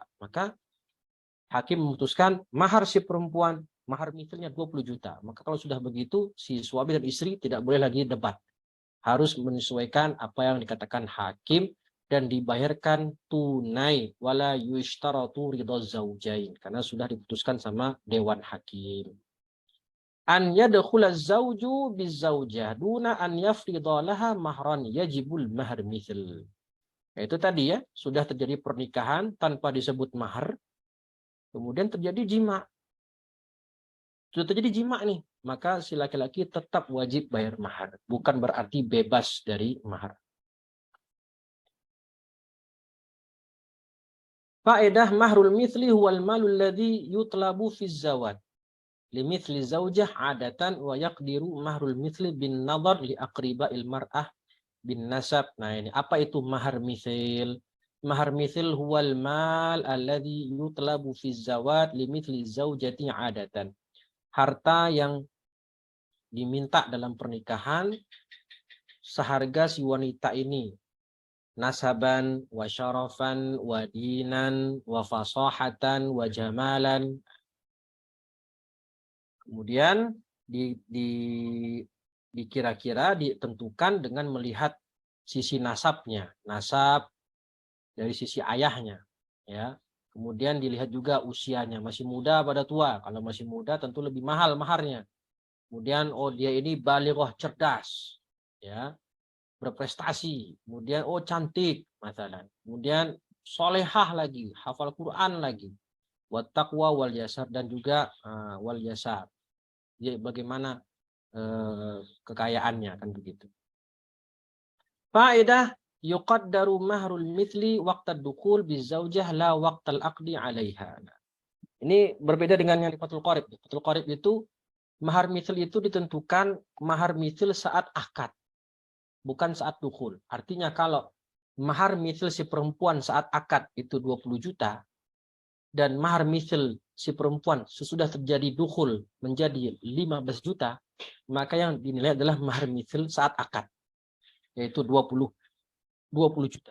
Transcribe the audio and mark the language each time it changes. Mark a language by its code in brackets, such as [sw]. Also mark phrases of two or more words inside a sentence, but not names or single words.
[id] Maka hakim memutuskan mahar si perempuan, mahar mithlnya 20 juta. Maka kalau sudah begitu, si suami dan istri tidak boleh lagi debat. Harus menyesuaikan apa yang dikatakan hakim dan dibayarkan tunai [ar] ولا يشترط رضا الزوجين [id] karena sudah diputuskan sama dewan hakim. [ar] أن يدخل الزوج بزوجة دون أن يفرض لها مهرا يجب المهر مثل. [id] Itu tadi ya, sudah terjadi pernikahan tanpa disebut mahar, kemudian terjadi jima. Sudah terjadi jima nih, maka si laki-laki tetap wajib bayar mahar, bukan berarti bebas dari mahar. [ar] فائدة مهر المثل هو المال الذي يطلب في الزواج. لمثل زوجة عادة ويقدر مهر المثل بالنظر لأقرباء المرأة بالنسب. [id] Nah, ini apa itu mahar mithil? [ar] مهر مثل هو المال الذي يطلب في الزواج لمثل زوجة عادة. [id] Harta yang diminta dalam pernikahan seharga si wanita ini. [ar] نسبا وشرفا ودينا وفصاحة وجمالا. [id] Kemudian dikira-kira ditentukan dengan melihat sisi nasabnya, nasab dari sisi ayahnya, ya. Kemudian dilihat juga usianya, masih muda pada tua. Kalau masih muda tentu lebih mahal maharnya. Kemudian oh dia ini balighah, cerdas, ya, berprestasi. Kemudian oh cantik, masalah. Kemudian solehah lagi, hafal Quran lagi. [ar] والتقوى واليسار [id] dan juga [ar] واليسار. [id] Ya, bagaimana kekayaannya kan begitu. [ar] فائدة يقدر مهر المثل وقت الدخول بزوجة لا وقت العقد عليها. [id] Ini berbeda dengan yang di Fathul Qorib. Fathul Qorib itu mahar mithl itu ditentukan mahar mithl saat akad, bukan saat dukhul. Artinya kalau mahar mithl si perempuan saat akad itu 20 juta dan mahar mithl si perempuan sesudah terjadi dukhul menjadi 15 juta, maka yang dinilai adalah mahar mithl saat akad, yaitu 20 juta.